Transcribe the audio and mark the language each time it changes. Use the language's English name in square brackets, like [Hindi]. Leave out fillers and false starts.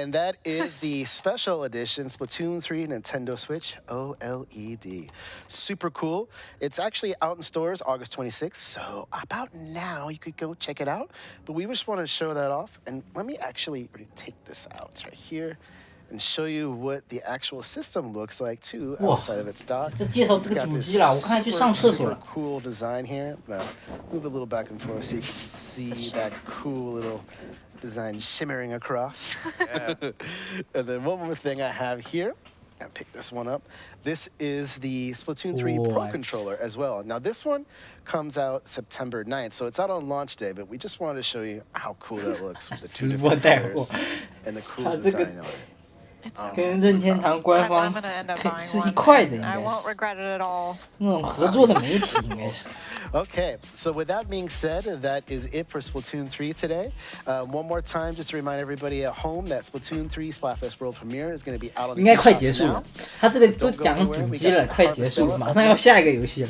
[English] And that is the special edition Splatoon 3 Nintendoswitch OLED. Super cool. It's actually out in stores August 26th, so about now you could go check it out. But we just want to show that off. And let me actually take this out. It's right here. And show you what the actual system looks like too outside of its dock. [Chinese] 这介绍这个主机了，我刚才去上厕所了。 [English] Cool design here. Now, move a little back and forth so you can see that cool little design shimmering across. Yeah. And then one more thing I have here. I'll pick this one up. This is the Splatoon 3 Pro Controller as well. Now this one comes out September 9th, so it's out on launch day, but we just wanted to show you how cool that looks with the two different colors and the cool design on it. [Chinese] 跟任天堂官方是一块的，应该是。 [English] I won't regret it at all. [Chinese] 那种合作的媒体应该是。 [English] Okay, so with that being said, that is it for Splatoon 3 today. One more time, just to remind everybody at home that Splatoon 3 Splatfest World Premiere is going to be out on the [Chinese] 应该快结束了，他这个都讲主机了，快结束了，马上要下一个游戏了。